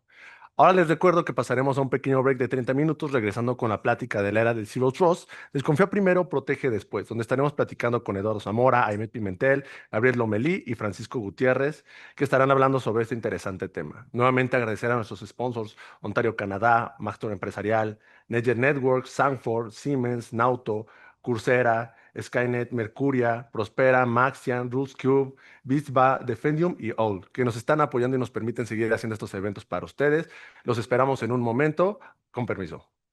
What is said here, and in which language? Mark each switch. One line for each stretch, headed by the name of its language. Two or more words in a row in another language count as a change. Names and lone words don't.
Spanish: Ahora les recuerdo que pasaremos a un pequeño break de 30 minutos, regresando con la plática de la era del
English: Zero Trust.
Spanish: Desconfía primero, protege después, donde estaremos platicando con Eduardo Zamora, Aymet Pimentel, Gabriel Lomelí y Francisco Gutiérrez, que estarán hablando sobre este interesante tema. Nuevamente agradecer a nuestros sponsors: Ontario Canadá, Maxtor Empresarial, Netjet Networks, Sanford, Siemens, Nauto, Coursera, Skynet, Mercuria, Prospera, Maxian, RootsCube, Bizba, Defendium y All, que nos están apoyando y nos permiten seguir haciendo estos eventos para ustedes. Los esperamos en un momento. Con permiso.